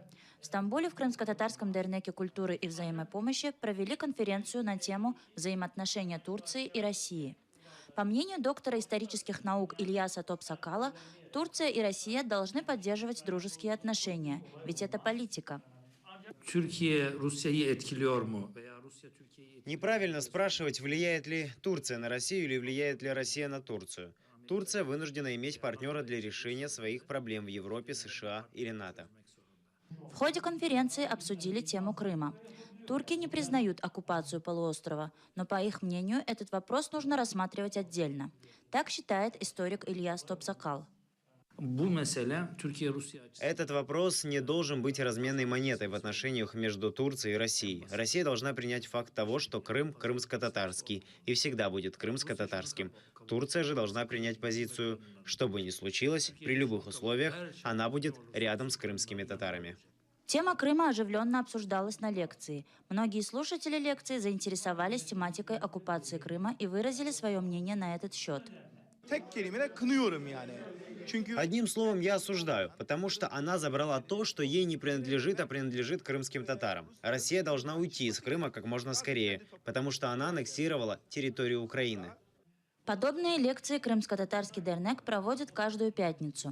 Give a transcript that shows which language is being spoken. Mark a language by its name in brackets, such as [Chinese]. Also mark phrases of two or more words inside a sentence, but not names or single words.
[Russian] В Стамбуле в крымско-татарском Дернеке культуры и взаимопомощи провели конференцию на тему взаимоотношения Турции и России. По мнению доктора исторических наук Ильяса Топсакала, Турция и Россия должны поддерживать дружеские отношения, ведь это политика. [Turkish] Türkiye Rusya'yı etkiliyor mu? Veya Rusya Türkiye'yi [Russian] Неправильно спрашивать, влияет ли Турция на Россию или влияет ли Россия на Турцию. Турция вынуждена иметь партнера для решения своих проблем в Европе, США или НАТО. В ходе конференции обсудили тему Крыма. Турки не признают оккупацию полуострова, но, по их мнению, этот вопрос нужно рассматривать отдельно. Так считает историк Ильяс Топсакал. [Turkish] Bu mesele Türkiye-Rusya açısından [Russian] Этот вопрос не должен быть разменной монетой в отношениях между Турцией и Россией. Россия должна принять факт того, что Крым крымско-татарский и всегда будет крымско-татарским. Турция же должна принять позицию, что бы ни случилось, при любых условиях, она будет рядом с крымскими татарами. Тема Крыма оживленно обсуждалась на лекции. Многие слушатели лекции заинтересовались тематикой оккупации Крыма и выразили свое мнение на этот счет. [Turkish] Tek kelimeyle kınıyorum yani. Çünkü [Russian] Одним словом, я осуждаю, потому что она забрала то, что ей не принадлежит, а принадлежит крымским татарам. Россия должна уйти из Крыма как можно скорее, потому что она аннексировала территорию Украины. Подобные лекции Крымско-татарский Дернек проводит каждую пятницу.